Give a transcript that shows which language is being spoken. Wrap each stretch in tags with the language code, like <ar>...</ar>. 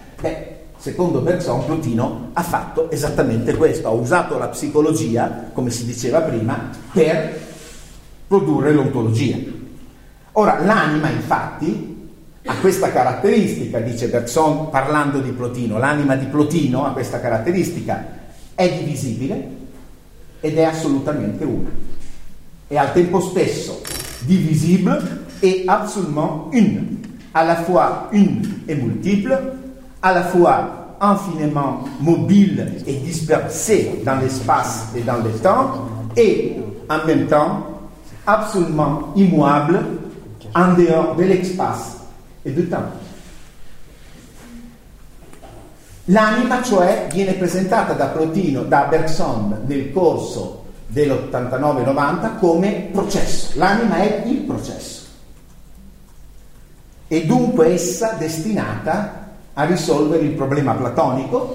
<it>Beh, secondo Bergson, Plotino ha fatto esattamente questo, ha usato la psicologia, come si diceva prima, per produrre l'ontologia. Ora, l'anima, infatti, ha questa caratteristica, dice Bergson parlando di Plotino, l'anima di Plotino ha questa caratteristica, è divisibile ed è assolutamente una. È al tempo stesso</it> <fr>divisible e absolument une, à la fois une et multiple, à la fois infiniment mobile et dispersé dans l'espace et dans le temps, et en même temps absolument immuable en dehors de l'espace et du temps.</fr> <it>L'anima, cioè, viene presentata da Plotino, da Bergson, nel corso dell'89-90 come processo. L'anima è il processo. E dunque essa destinata a risolvere il problema platonico.</it>